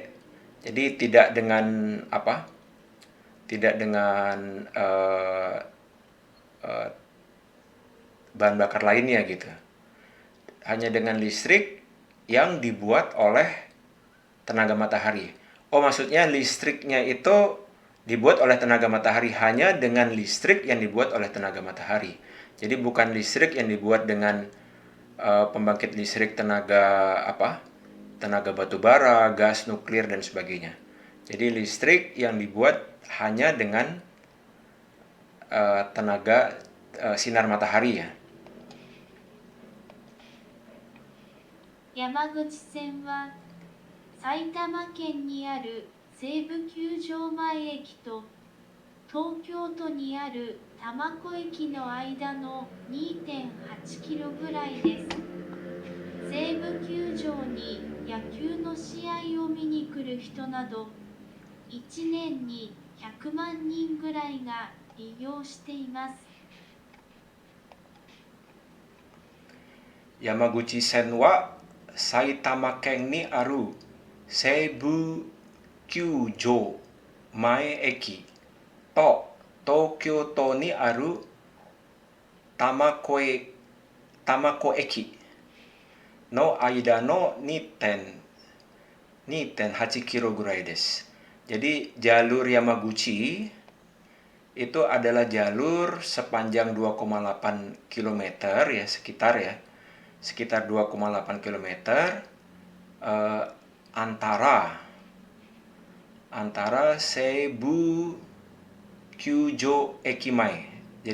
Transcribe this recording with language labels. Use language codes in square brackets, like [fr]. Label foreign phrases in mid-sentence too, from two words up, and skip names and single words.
[id] Jadi tidak dengan bahan bakar lainnya gitu. Hanya dengan listrik yang dibuat oleh tenaga matahari. Oh, maksudnya listriknya itu dibuat oleh tenaga matahari, hanya dengan listrik yang dibuat oleh tenaga matahari. Jadi bukan listrik yang dibuat dengan pembangkit listrik tenaga batu bara, gas nuklir dan sebagainya. Jadi listrik yang dibuat hanya dengan tenaga sinar matahari ya. [ja] Yamaguchi Senは埼玉県にある西武球場前駅と東京都にある多摩湖駅の間の 2.8 キロぐらいです。西武球場に野球の試合を見に来る人など1年に100万人ぐらいが利用しています。 Yamaguchi Sen は埼玉県にある西武球場前駅と東京都にある多摩湖駅の間の 2.8 キロぐらいです. [id] Jadi jalur Yamaguchi itu adalah jalur sepanjang 2,8 km ya, sekitar 2,8 km antara Seibu Kyūjō Eki Mae.